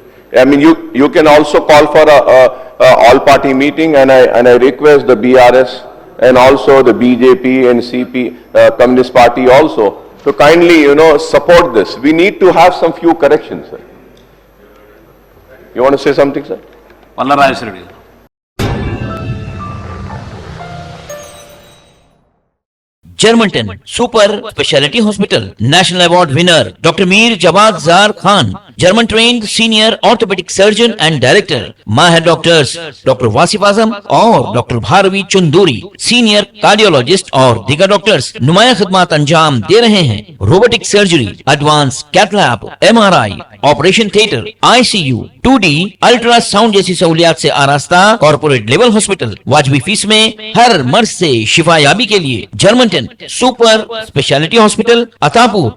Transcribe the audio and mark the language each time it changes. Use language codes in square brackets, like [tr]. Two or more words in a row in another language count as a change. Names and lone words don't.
[en] I mean, you can also call for a all-party meeting, and I request the BRS and also the BJP and CP, Communist Party also, to kindly, support this. We need to have some few corrections, sir. You want to say something, sir? Palla Reddy. Germantown Super Speciality Hospital. National Award winner Dr. Mir Jawad Zar Khan. German trained senior orthopedic surgeon and director. Mahir doctors Dr. Wasif Azam और Dr. [ur] Bharvi Chunduri. [en] Senior cardiologist [ur] اور دیگر ڈاکٹرز نمایاں خدمت انجام دے رہے ہیں. [en] robotic surgery, advance cath lab, [ur] MRI, [en] operation theatre, [ur] ICU, 2D, الٹراساؤنڈ جیسی سہولیات سے آراستہ [en] corporate level hospital. [ur] واجبی فیس میں ہر مرض سے شفایابی کے لیے جرمنٹن سپر اسپیشلٹی ہاسپٹل، عطاپور.